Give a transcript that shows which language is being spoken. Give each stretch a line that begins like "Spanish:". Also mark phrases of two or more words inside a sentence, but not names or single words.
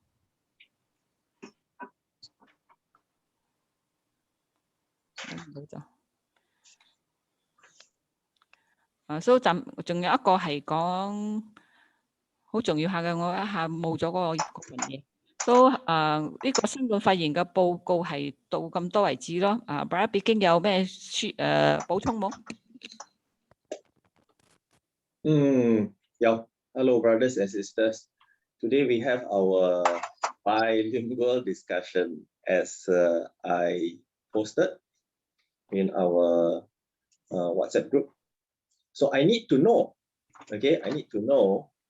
Cantonese: 所以仲有一個係講好重要下嘅，我一下冇咗嗰份嘢。所以呢個新冠肺炎嘅報告係到咁多為止咯。Brad 已經有咩補充冇？
English: 有。Hello, brothers and sisters. Today we have our bilingual discussion as I posted in our WhatsApp group. So I need to know, okay? I need to know.